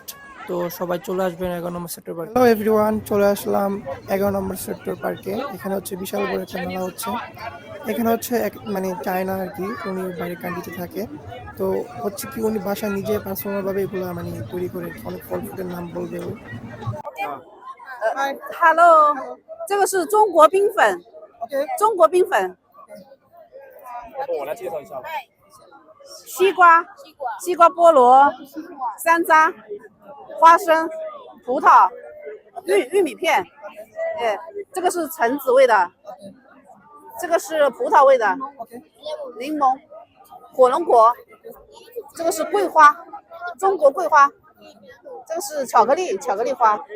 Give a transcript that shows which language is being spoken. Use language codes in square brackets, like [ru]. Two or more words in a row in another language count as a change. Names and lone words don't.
[bn] তো সবাই চলে আসবেন 11 নম্বর সেক্টর পার্কে। [en] hello everyone, [bn] চলে আসলাম 11 নম্বর সেক্টর পার্কে। এখানে হচ্ছে বিশাল বড় একটা মেলা হচ্ছে। এখানে হচ্ছে মানে চায়না আর কি, উনি বাইরের কান্ট্রিতে থাকে। তো হচ্ছে কি উনি বাসায় নিজে পার্সোনাল ভাবে এগুলো মানে তৈরি করে অনেক ফল ফুটের নাম বলবে ও। [zh] Hello，这个是中国冰粉，中国冰粉，我来介绍一下吧。西瓜、西瓜菠萝、山楂、花生、葡萄、玉米片，这个是橙子味的，这个是葡萄味的，柠檬、火龙果，这个是桂花，中国桂花，这个是巧克力花。